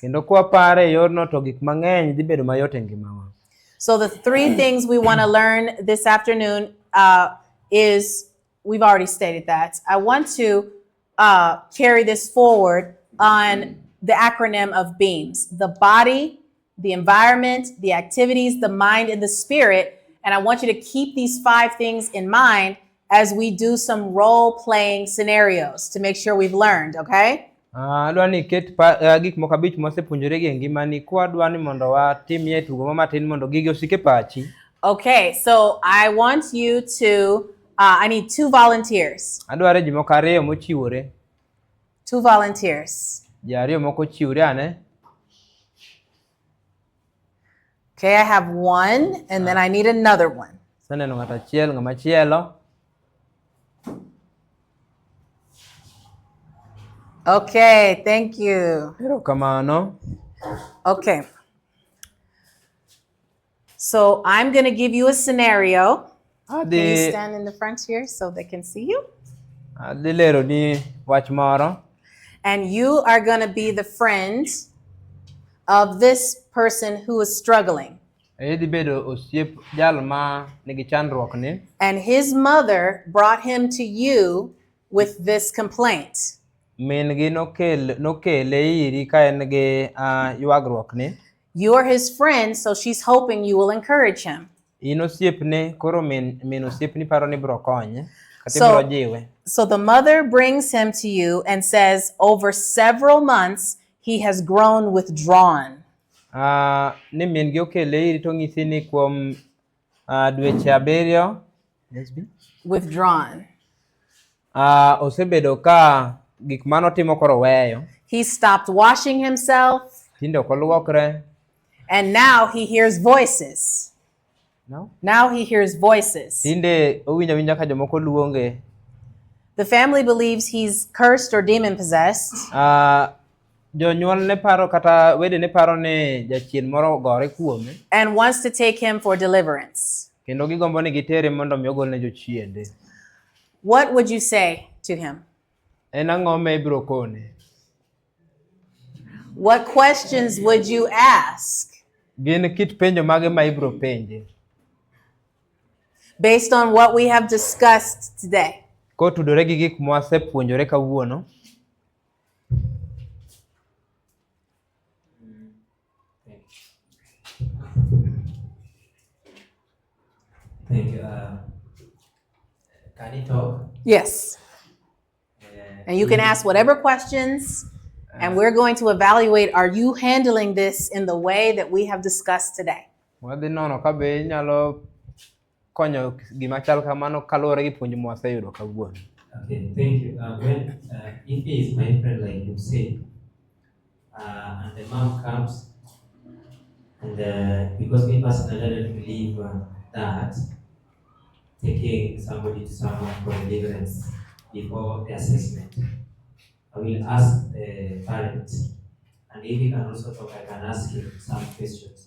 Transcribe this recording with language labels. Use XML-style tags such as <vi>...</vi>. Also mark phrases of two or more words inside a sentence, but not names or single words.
<luo>Kendo kwa pare yorno to gik mang'eny dhi bedo mayot e ngimawa.</luo> <en>So the three things we want to learn this afternoon is, we've already stated that. I want to carry this forward on the acronym of BEAMS: the body, the environment, the activities, the mind, and the spirit. And I want you to keep these 5 things in mind as we do some role-playing scenarios to make sure we've learned, okay?</en> <luo>Adwa ni ket gik moko abich mosepuonjore gi ngimani kwa dwa ni mondo watimie tugo matin mondo gigi osike pachi.</luo> <en>Okay, so I want you to, I need 2 volunteers.</en> <luo>Adware ji moko ariyo mochiwore.</luo> <en>2 volunteers.</en> <luo>Ji ariyo moko chiwre ane.</luo> <en>Okay, I have 1, and then I need another one.</en> <luo>Saneno ng'ato achiel, ng'ama chielo.</luo> <en>Okay, thank you.</en> <luo>Erokamano.</luo> <en>Okay. So I'm going to give you a scenario. Can you stand in the front here so they can see you?</en> <luo>Adhi lero ni wach moro.</luo> <en>And you are going to be the friend of this person who is struggling.</en> <luo>Idhi bedo osiep jal ma nigi chandruok ni.</luo> <en>And his mother brought him to you with this complaint.</en> <luo>Min gi nokele iri ka en gi ywagruok ni.</luo> <en>You are his friend, so she's hoping you will encourage him.</en> <luo>In osiepne koro min osiepni paro ni biro konye kata biro jiwe.</luo> <en>So the mother brings him to you and says, over several months he has grown withdrawn.</en> <luo>Ni min gi okele iri to ng'isi ni kuom dweche abiriyo</luo> <en>withdrawn.</en> <luo>Osebedo ka gik manotimo koro weyo.</luo> <en>He stopped washing himself.</en> <luo>Tinde ok oluokre.</luo> <en>And now he hears voices. No? Now he hears voices.</en> <luo>Tinde owinjo awinja ka jomoko luonge.</luo> <en>The family believes he's cursed or demon possessed.</en> <luo>Jonyuol ne paro kata wede ne paro ni jachien moro gore kuome.</luo> <en>And wants to take him for deliverance.</en> <luo>Kendo gigombo ni gitere mondo mi ogol ne jochiende.</luo> <en>What would you say to him?</en> <luo>En ang'o ma ibiro kone?</luo> <en>What questions would you ask</en> <luo>Gin kit penjo mage ma ibiro penje</luo> <en>based on what we have discussed today?</en> <luo>kotudore gi gik mwasepuonjore kawuono?</luo> <en>Thank you. Can you talk? Yes. And you can ask whatever questions, and we're going to evaluate, are you handling this in the way that we have discussed today?</en> <luo>Wadhi nono ka be inyalo konyo gima chal kamano kaluwore gi puonj mwaseyudo kawuono.</luo> <en>Okay, thank you. When if he is my friend, like you say, and the mom comes, and because me personally I don't believe that taking somebody to someone for deliverance before the assessment, I will ask the parent, and if he can also talk, I can ask him some questions.</en>